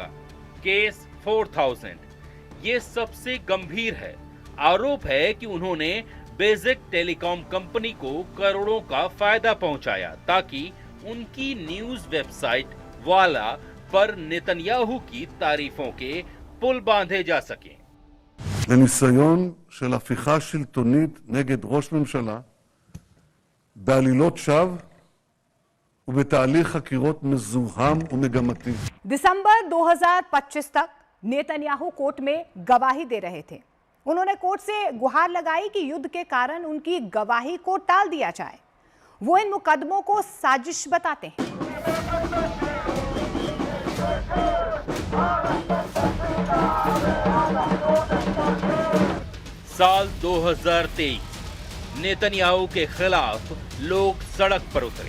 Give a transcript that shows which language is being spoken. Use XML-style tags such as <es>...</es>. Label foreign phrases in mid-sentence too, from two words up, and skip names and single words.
<hi>केस 4000 ये सबसे गंभीर है। आरोप है कि उन्होंने बेसिक टेलीकॉम कंपनी को करोड़ों का फायदा पहुंचाया ताकि उनकी</hi> <en>news website</en> <hi>वाला पर नेतन्याहू की तारीफों के पुल बांधे जा सके।</hi> <he>לניסיון של הפיכה שלטונית נגד ראש ממשלה בעלילות שווא ובתהליך חקירות מזוהם ומגמתי.</he> <hi>दिसंबर 2025 तक नेतन्याहू कोर्ट में गवाही दे रहे थे। उन्होंने कोर्ट से गुहार लगाई कि युद्ध के कारण उनकी गवाही को टाल दिया जाए। वो इन मुकदमों को साजिश बताते हैं। साल 2023 नेतन्याहू के खिलाफ लोग सड़क पर उतरे।</hi>